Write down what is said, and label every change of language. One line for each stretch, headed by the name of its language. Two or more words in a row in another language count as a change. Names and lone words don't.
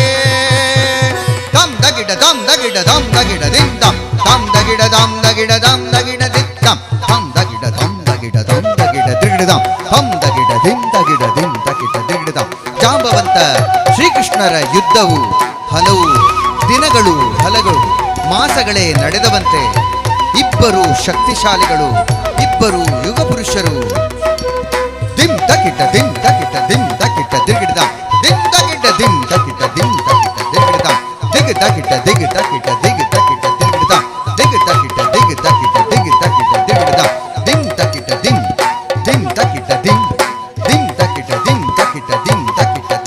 Kannada: ದಮ್ ದಗಿಡ ದಮ್ ದಗಿಡ ದಮ್ ದಗಿಡ ದಿಂ ದಮ್ ದಮ್ ದಗಿಡ ದಮ್ ದಗಿಡ ದಮ್ ದಗಿಡ ದಿಂ ದಮ್ ದಮ್ ದಗಿಡ ದಮ್ ದಗಿಡ ದಮ್ ದಗಿಡ ದಿಗಿಡ ದಮ್ ದಮ್ ದಗಿಡ ದಿಂ ದಗಿಡ ದಿಂ ದಗಿಡ ದಿಗಿಡ ದಮ್. ಜಾಂಬವಂತ ಶ್ರೀಕೃಷ್ಣರ ಯುದ್ಧವು ಹಲವು ದಿನಗಳು ಹಲಗಳು ಮಾಸಗಳೇ ನಡೆದವಂತೆ. ಇಬ್ಬರು ಶಕ್ತಿಶಾಲಿಗಳು, ಇಬ್ಬರು ಯುಗ ಪುರುಷರು. ದಿಂ ದಗಿಡ ದಿಂ ದಗಿಡ ದಿಂ ದಗಿಡ ದಿಗಿಡ ದಿಂ ದಗಿಡ ದಿಂ ದಗಿಡ ದಿಂ ದಗಿಡ ದಿಗಿಡ ದಿಗ ದಗಿಡ ದಿಗ ದಗಿಡ ದಿಗ ದಗಿಡ ದಿಗಿಡ ದಿಗ ದಗಿಡ ದಿಗ ದಗಿಡ ದಿಗ ದಗಿಡ ದಿಗಿಡ ದಿಂ ದಗಿಡ ದಿಂ ದಿಂ ದಗಿಡ ದಿಂ ದಿಂ ದಗಿಡ ದಿಂ ದಗಿಡ ದಿಂ ದಗಿಡ